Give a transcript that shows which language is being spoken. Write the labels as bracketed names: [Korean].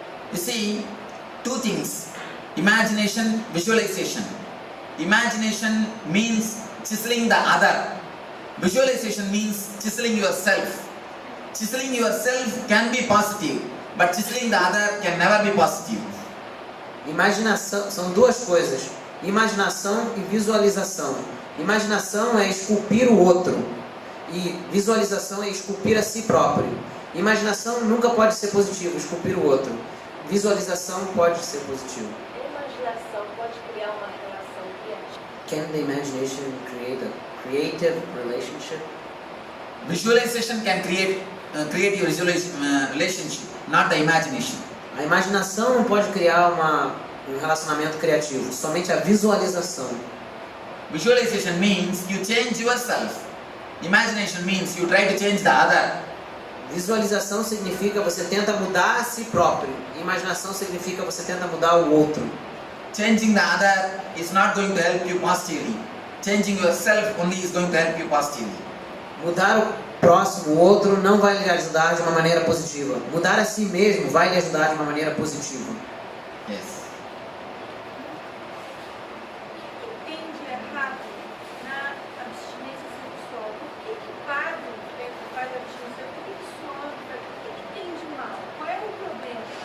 [English] You see, two things. Imagination, visualization. Imagination means chiseling the other. Visualization means chiseling yourself. Chiseling yourself can be positive, but chiseling the other can never be positive. [Portuguese] Imaginação são duas coisas: imaginação e visualização. Imaginação é esculpir o outro e visualização é esculpir a si próprio. Imaginação nunca pode ser positivo, esculpir o outro. Visualização pode ser positivo. Imaginação pode criar uma relação criativa. [English] Can the imagination create a creative relationship? Visualization can create your relationship, not the imagination. [Portuguese] A imaginação não pode criar um relacionamento criativo, somente a visualização. [English] Visualization means you change yourself. Imagination means you try to change the other. [Portuguese] Visualização significa você tenta mudar a si próprio. Imaginação significa você tenta mudar o outro. [English] Changing the other is not going to help you positively. Changing yourself only is going to help you positively. [Portuguese] Mudar o próximo, o outro, não vai lhe ajudar de uma maneira positiva. Mudar a si mesmo vai lhe ajudar de uma maneira positiva. [English] Yes. [Portuguese] O que entende errado na abstinência sexual? Por que padre faz abstinência? Por que sobe? O que tem de mal? Qual é o problema?